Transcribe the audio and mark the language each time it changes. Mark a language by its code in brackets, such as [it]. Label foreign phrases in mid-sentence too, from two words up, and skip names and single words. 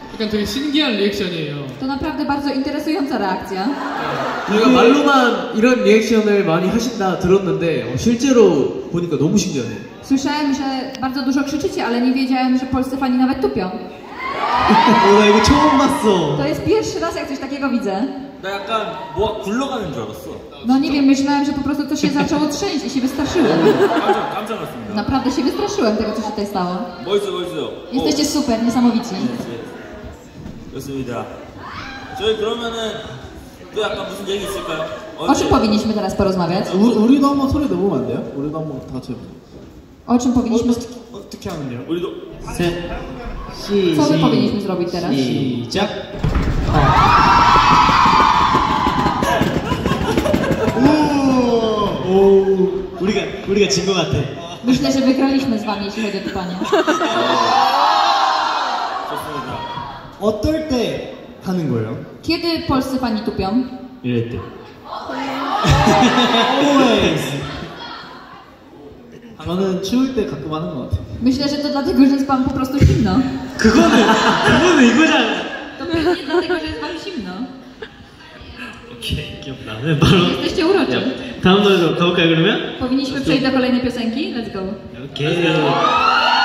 [ko] 되게 신기한 리액션이에요. [pl] To naprawdę bardzo interesująca reakcja. [ko] 저희가 말로만 이런 리액션을 많이 하신다 들었는데 실제로 보니까 너무 신기하네요. [pl] Słyszałem, że bardzo dużo krzyczycie, ale nie wiedziałem, że polscy fani nawet tupią. [ko] 나 이거 처음 봤어. [pl] To jest pierwszy raz, jak coś takiego widzę. [ko] 나 약간 뭐가 굴러가는 줄 알았어. [pl] No nie wiem, myślałem, że po prostu coś się zaczęło trzęść i się wystraszyłem. [ko] 깜짝 놀랐습니다. [pl] Naprawdę się wystraszyłem tego, co się tutaj stało. [ko] 멋있어. [pl] Jesteście super, niesamowici. [ko] 좋습니다. 저희 그러면은 또 약간 무슨 얘기 있을까요? [pl] O czym powinniśmy teraz porozmawiać? [ko] 우리도 한번 소리 내보면 안 돼요? 우리도 한번 다 같이 해보자. [pl] O czym powinniśmy... [ko] 어떻게 하는데요? 우리도 셋. [pl] Co my powinniśmy zrobić teraz? [ko] 시작. 오, 우리가 진 것 같아. [pl] Myślę, że wygraliśmy z wami, jeśli chodzi o tupanie. [ko] 좋습니다. 어떨 때 하는 거예요? [pl] Kiedy polscy fani tupią? [ko] 이럴 때. Always. 저는 추울 때 가끔 하는 것 같아요. [pl] Myślę, że to dlatego, że jest wam po prostu zimno. [ko] 그거는 이거잖아. [pl] To pewnie dlatego, że jest wam zimno. [ko] 오케이, 기억나. 바로. [pl] Jesteście uroczy. [ko] 다음 노래로 가볼까요, 그러면? [pl] Powinniśmy przejść do kolejnej piosenki? [en] Let's go. [ko] 오케이.